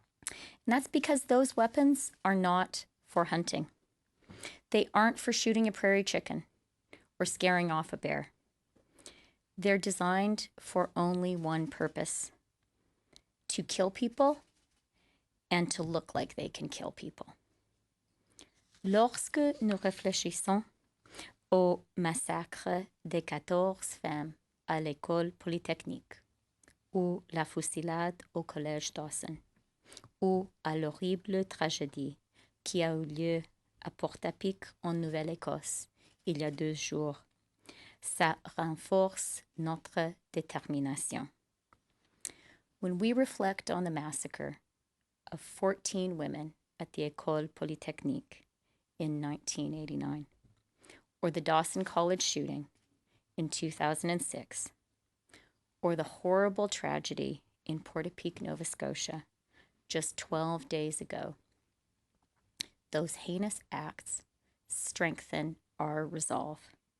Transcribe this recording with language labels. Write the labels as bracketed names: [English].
[English] And that's because those weapons are not for hunting. They aren't for shooting a prairie chicken or scaring off a bear. They're designed for only one purpose: to kill people and to look like they can kill people. [French] Lorsque nous réfléchissons au massacre des 14 femmes à l'école polytechnique, ou la fusillade au collège Dawson, ou à l'horrible tragédie qui a eu lieu à Port-à-Pic en Nouvelle-Écosse il y a 2 jours, ça renforce notre détermination. [English] When we reflect on the massacre of 14 women at the École Polytechnique in 1989, or the Dawson College shooting in 2006, or the horrible tragedy in Port-à-Pic, Nova Scotia, just 12 days ago, those heinous acts strengthen our resolve.